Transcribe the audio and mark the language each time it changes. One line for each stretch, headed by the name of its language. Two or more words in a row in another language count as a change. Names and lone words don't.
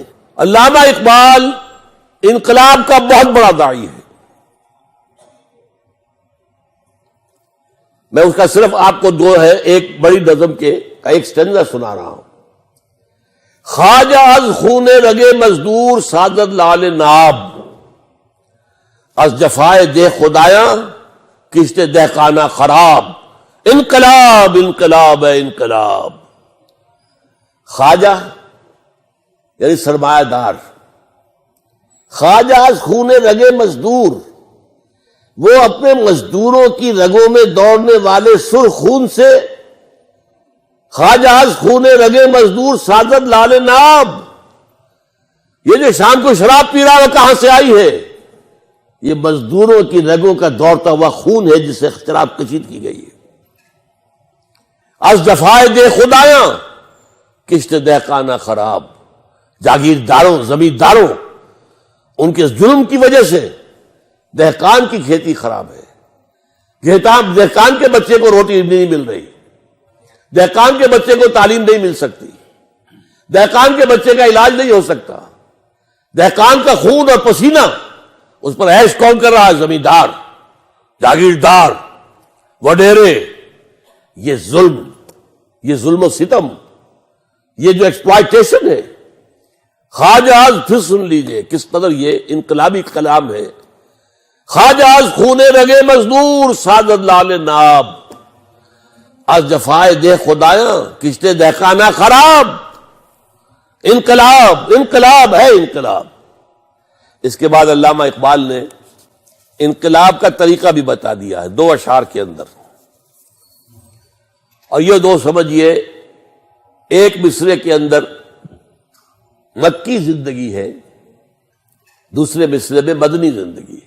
Urdu: علامہ اقبال انقلاب کا بہت بڑا داعی ہے. میں اس کا صرف آپ کو دو ہے ایک بڑی نظم کے کا ایک سٹینزا سنا رہا ہوں.
Persian: خواجہ از خون رگے مزدور سعادت لال ناب، از جفائے دہ خدایاں کشت دہقانہ خراب.
Urdu: انقلاب انقلاب ہے انقلاب. خواجہ یعنی سرمایہ دار،
Persian: خواجہ از خون رگے مزدور،
Urdu: وہ اپنے مزدوروں کی رگوں میں دوڑنے والے سرخ خون سے.
Persian: خواجہ از خون رگے مزدور سعادت لال ناب،
Urdu: یہ جو شام کو شراب پی رہا وہ کہاں سے آئی ہے؟ یہ مزدوروں کی رگوں کا دوڑتا ہوا خون ہے جس سے شراب کشید کی گئی ہے.
Persian: از جفائے دے خدایاں کشت دہقانہ خراب،
Urdu: جاگیرداروں زمینداروں ان کے ظلم کی وجہ سے دہقان کی کھیتی خراب ہے. دہقان کے بچے کو روٹی نہیں مل رہی، دہقان کے بچے کو تعلیم نہیں مل سکتی، دہقان کے بچے کا علاج نہیں ہو سکتا. دہقان کا خون اور پسینہ اس پر عیش کون کر رہا ہے؟ زمیندار، جاگیردار، وڈیرے. یہ ظلم و ستم، یہ جو ایکسپلائٹیشن ہے.
Persian: خواجہ از،
Urdu: پھر سن لیجئے کس قدر یہ انقلابی کلام ہے.
Persian: خواجہ از خون رگے مزدور سعادت لال ناب، از جفائے دہ خدایاں کشتے دہقانہ خراب.
Urdu: انقلاب انقلاب ہے انقلاب. اس کے بعد علامہ اقبال نے انقلاب کا طریقہ بھی بتا دیا ہے دو اشعار کے اندر. اور یہ دو سمجھیے، ایک مصرے کے اندر مکی زندگی ہے، دوسرے مصرے میں مدنی زندگی ہے.